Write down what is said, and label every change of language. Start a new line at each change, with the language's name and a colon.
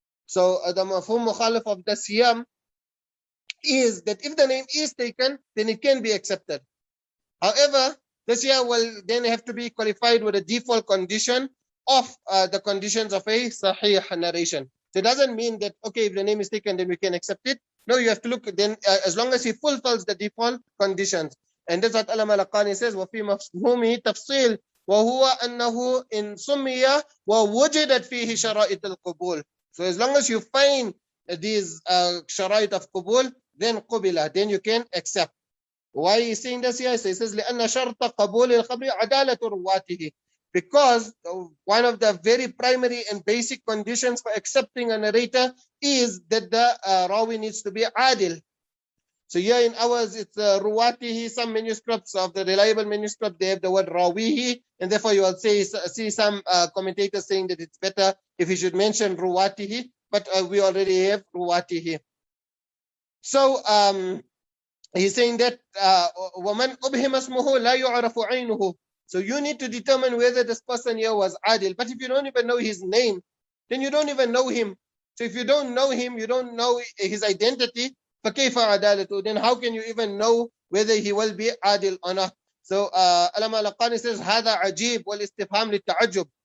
English: So the mafhum mukhalif of this year is that if the name is taken, then it can be accepted. However, this year will then have to be qualified with a default condition of the conditions of a sahih narration. So it doesn't mean that, okay, if the name is taken, then we can accept it. No, you have to look then, as long as he fulfills the default conditions. And that's what Allama al-Laqani says,
Arabic: وَفِي مَفْهُومِهِ تَفْصِيل وَهُوَ أَنَّهُ إِن سُمِّيَ وَوُجِدَتْ فِيهِ شَرَائِطُ الْقُبُولِ.
English: So as long as you find these sharait of qubul, then qubila, then you can accept. Why is saying this here? So he says,
Arabic: لأن شرط قبول الخبر عدالة رواته.
English: Because one of the very primary and basic conditions for accepting a narrator is that the rawi needs to be adil. So here in ours, it's ruwatihi. Some manuscripts of the reliable manuscript, they have the word rawihi, and therefore you will see some commentators saying that it's better if you should mention ruwatihi, but we already have ruwatihi. So he's saying that
Arabic: وَمَنْ أُبْهِمَ اسْمُهُ لَا يُعْرَفُ عَيْنُهُ.
English: So you need to determine whether this person here was adil. But if you don't even know his name, then you don't even know him. So if you don't know him, you don't know his identity,
Arabic: فَكَيْفَ عَدَالَتُ,
English: then how can you even know whether he will be adil or not? So Allama al-Laqani says,
Arabic: هَذَا عَجِيب وَالْإِسْتِفْهَامِ لِلتَّعَجُّبِ.